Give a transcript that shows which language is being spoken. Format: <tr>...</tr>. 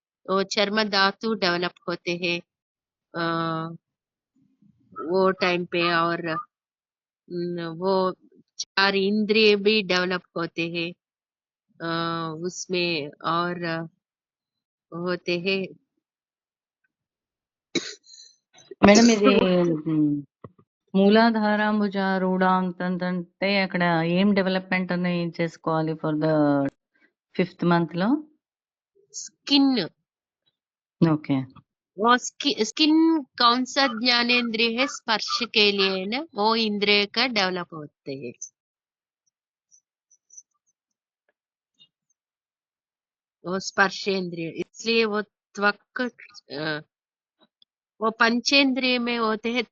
<hi>वो चर्म धातु डेवलप होते हैं वो टाइम पे, और वो 4 इंद्रिय भी डेवलप होते हैं उसमें, और होते हैं।</hi> <te>మేడం ఇది మూలాధారాంబుజ రూఢాంతంత అంటే అక్కడ ఏం డెవలప్మెంట్ అని చేసుకోవాలి</te> <en>for the 5th month</en> <te>లో?</te> <en>Skin, okay.</en> <hi>वो स्किन कौन सा ज्ञानेंद्रिय है? स्पर्श के लिए है ना, वो इंद्रिय का डेवलप होते हैं। वो स्पर्शेंद्रिय, इसलिए वो त्वक वो पंचेंद्रिय में होते हैं।</hi>